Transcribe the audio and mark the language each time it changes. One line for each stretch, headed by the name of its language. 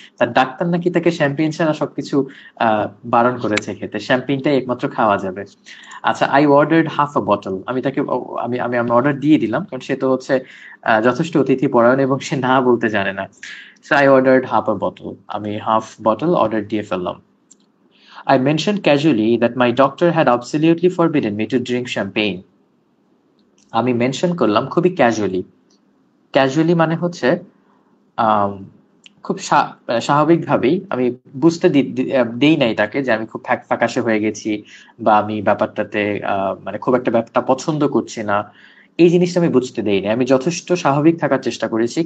Bangla: তার ডাক্তার নাকি তাকে শ্যাম্পেইন ছাড়া সবকিছু বারণ করেছে খেতে, শ্যাম্পেইনটাই একমাত্র খাওয়া যাবে। আচ্ছা,
English: I ordered half a bottle.
Bangla: আমি তাকে আমি আমি আমি অর্ডার দিয়ে দিলাম, কারণ সে তো হচ্ছে যথেষ্ট অতিথি পরায়ণ এবং সে না বলতে জানে না।
English: so I ordered half a bottle,
Bangla: আমি হাফ বটল অর্ডার দিয়ে ফেললাম।
English: I mentioned casually that my doctor had absolutely forbidden me to drink champagne.
Bangla: আমি মেনশন করলাম খুবই ক্যাজুয়ালি। ক্যাজুয়ালি মানে হচ্ছে আম, খুব স্বাভাবিকভাবেই আমি বুঝতে দেই নাই তাকে যে আমি খুব ফ্যাকাশে হয়ে গেছি, বা আমি ব্যাপারটাতে মানে খুব একটা ব্যাপারটা পছন্দ করছি না। এই জিনিসটা আমি বুঝতে দেইনি, আমি যথেষ্ট স্বাভাবিক থাকার চেষ্টা করেছি।